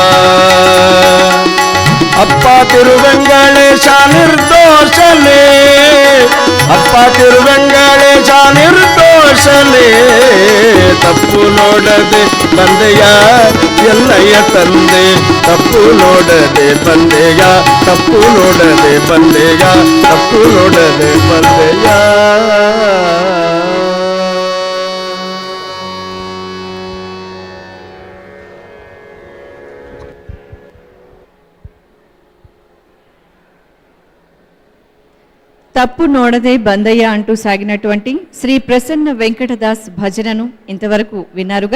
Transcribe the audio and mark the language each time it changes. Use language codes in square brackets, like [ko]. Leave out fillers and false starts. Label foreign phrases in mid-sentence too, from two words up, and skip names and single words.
[kn] ಅಪ್ಪ ತಿರುವೆಂಗಳೇಶ ನಿರ್ದೋಷನೇ, ಅಪ್ಪ ತಿರುವೆಂಗಳೇಶ ನಿರ್ದೋಷನೇ, ತಪ್ಪು ನೋಡದೆ ಬಂದೆಯ ಎನ್ನಯ್ಯ ತಂದೆ, ತಪ್ಪು ನೋಡದೆ ಬಂದೆಯ, ತಪ್ಪು ನೋಡದೆ ಬಂದೆಯ, ತಪ್ಪು ನೋಡದೆ ಬಂದೆಯ. [te] తప్పు నోడదే బందయ్య అంటూ సాగినటువంటి శ్రీ ప్రసన్న వెంకటదాస్ భజనను ఇంతవరకు విన్నారుగా.